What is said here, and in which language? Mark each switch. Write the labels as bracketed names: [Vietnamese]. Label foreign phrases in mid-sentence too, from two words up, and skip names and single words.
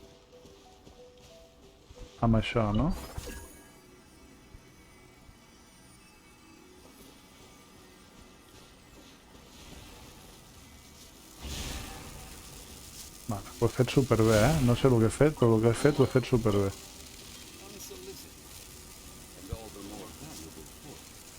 [Catalan] amb això, no? Vale, ho he fet superbé, eh? No sé el que he fet, però el que he fet ho he fet superbé. [English] Unsolicited. And all the more valuable for it.